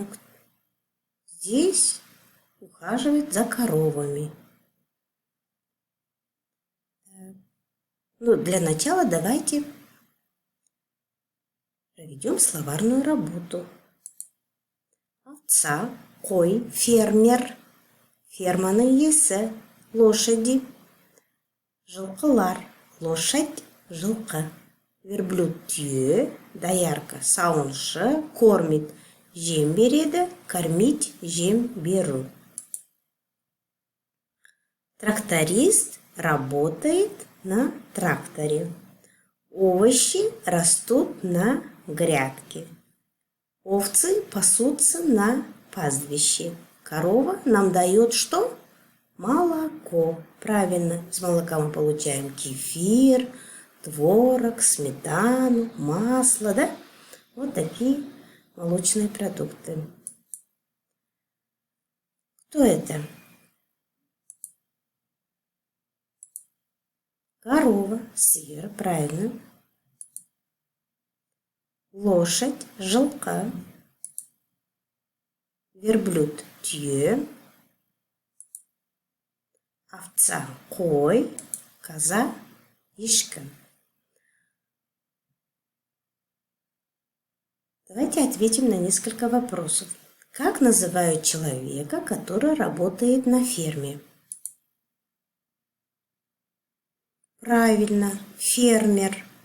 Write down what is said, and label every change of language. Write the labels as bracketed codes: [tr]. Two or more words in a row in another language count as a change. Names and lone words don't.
[ru] Здесь ухаживает за коровами. Для начала давайте проведем словарную работу. Овца, кой, [kk] фермер, ферманың иесі, лошади, жылқылар, лошадь, жылқы, верблюд, түйе, доярка, сауыншы, кормит, жем береді, кормить, жем беру. [ru] Тракторист работает на тракторе. Овощи растут на грядке. Овцы пасутся на пастбище. Корова нам дает что? Молоко. Правильно, с молока мы получаем кефир, творог, сметану, масло, да? Вот такие молочные продукты. Кто это? Корова, сыр, правильно. Лошадь, [kk] жылқы, верблюд, түйе, овца, қой, коза, ешкі. [ru] Давайте ответим на несколько вопросов. Как называют человека, который работает на ферме? Правильно, фермер.